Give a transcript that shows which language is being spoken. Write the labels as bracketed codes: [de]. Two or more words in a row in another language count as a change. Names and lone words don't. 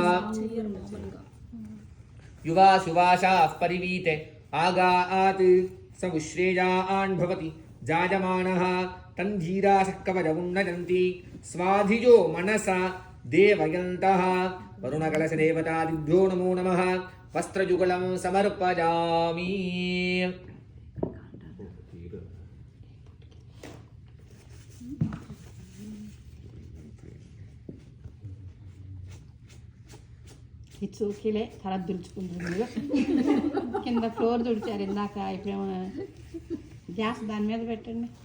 [sa] युवा सुवासाः परिवीते आगात् स उश्रेयान् भवति जायमानः तन्धीरासः कवचमुन्नजन्ति स्वाधिजो मनसा देवयन्तः वरुणकलशदेवतादिभ्यो नमो नमः वस्त्रयुगलं समर्पयामि [en] it's okay le [te] తల దుడుచుకుంటుంది కింద ఫ్లోర్ దుడిచారు ఇందాక ఇప్పుడేమో గ్యాస్ దాని మీద పెట్టండి